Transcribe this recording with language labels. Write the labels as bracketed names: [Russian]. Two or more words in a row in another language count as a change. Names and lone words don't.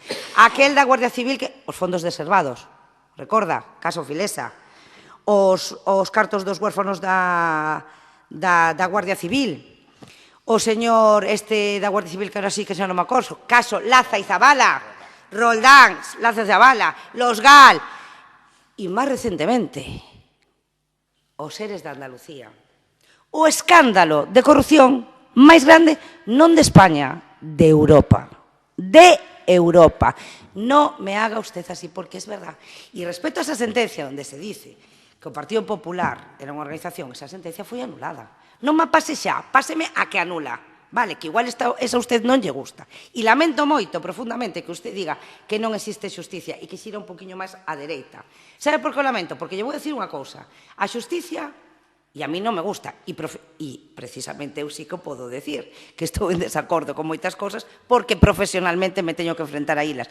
[Galician] Aquel da Guardia Civil, os fondos reservados. Recorda, caso Filesa. Os cartos dos huérfanos da Guardia Civil. O señor da Guardia Civil, que ahora sí que xa non me acordo. [Spanish] Caso Laza y Zabala. Roldán, Laza Zavala, los GAL y más recientemente os seres de Andalucía. [Galician] O escándalo de corrupción máis grande non de España, de Europa. De Europa. [Spanish] No me haga usted así porque es verdad. Y respecto a esa sentencia donde se dice que [Galician] o Partido Popular era unha organización, esa sentencia foi anulada. Non me pase xa, páseme a que anula. Vale, que igual esa usted non lle gusta. E lamento moito profundamente que usted diga que non existe xusticia e que xira un poquinho máis á dereita. Sabe por que o lamento? Porque lle vou dicir unha cousa. A xusticia, e a mí non me gusta, e precisamente eu sí que podo decir que estou en desacordo con moitas cousas porque profesionalmente me teño que enfrentar a ilas.